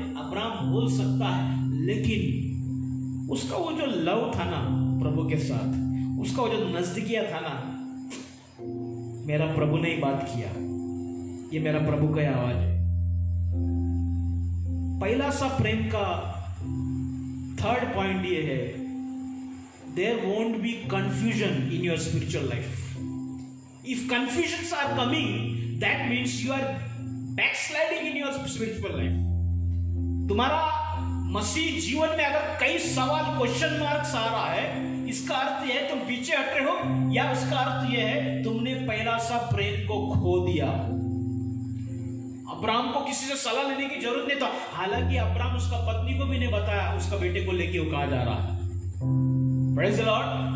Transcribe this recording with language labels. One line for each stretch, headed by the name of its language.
Hindi: Abraham बोल सकता है, लेकिन उसका वो जो लव था ना प्रभु के साथ, उसका वो जो नजदीकिया था ना, मेरा प्रभु ने ही बात किया, ये मेरा प्रभु का आवाज है। पहला सा प्रेम का थर्ड पॉइंट ये है,
English: There won't be confusion in your spiritual life. If confusions are coming, that means you are backsliding in your spiritual life.
Hindi: तुम्हारा मसीह जीवन में अगर कई सवाल, क्वेश्चन मार्क्स आ रहा है, इसका अर्थ यह है तुम पीछे हट रहे हो, या उसका अर्थ यह है तुमने पहला सा प्रेम को खो दिया। अब्राहम को किसी से सलाह लेने की जरूरत नहीं था। हालांकि अब्राहम उसका पत्नी को भी नहीं बताया उसका बेटे को लेके वो कहा जा रहा है।
English: Praise the Lord.